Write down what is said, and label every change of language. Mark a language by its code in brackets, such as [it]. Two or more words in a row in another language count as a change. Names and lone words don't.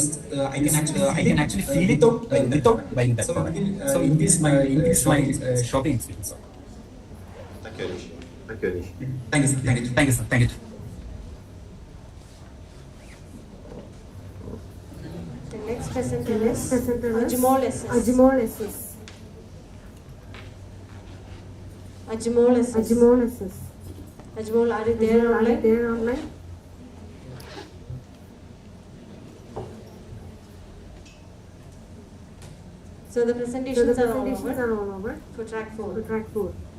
[en] I can actually feel it without buying that product. So increase my shopping experience. Thank you, Anish. Thank you, sir. Thank you. presenter is Ajmol Ajmol SS. Ajmol SS. Ajmol SS. Ajmol SS. Ajmol, are you there Are you online? there online? So the So the presentations are all presentations over are all over. for track 4. For track 4.